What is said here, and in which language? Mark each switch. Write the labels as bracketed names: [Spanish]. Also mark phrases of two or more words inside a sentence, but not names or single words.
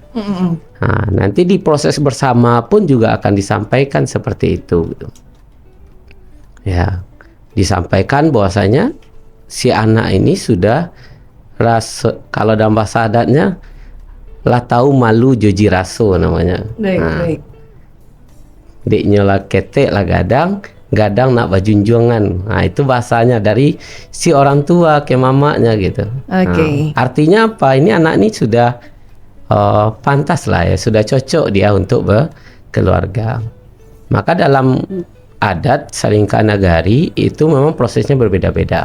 [Indonesian] Nah, nanti di proses bersama pun juga akan disampaikan seperti itu gitu. Ya, disampaikan bahwasanya si anak ini sudah kalau dalam bahasa adatnya lah tahu malu [Minangkabau] joji raso [Indonesian] namanya. Baik. [Minangkabau] Deknya lah ketek lah gadang nak bajunjungan. [Indonesian] Nah, itu bahasanya dari si orang tua ke mamanya gitu. Nah, artinya apa? Ini anak ini sudah pantas lah ya, sudah cocok dia untuk berkeluarga. Maka dalam adat Salingka Nagari itu memang prosesnya berbeda-beda.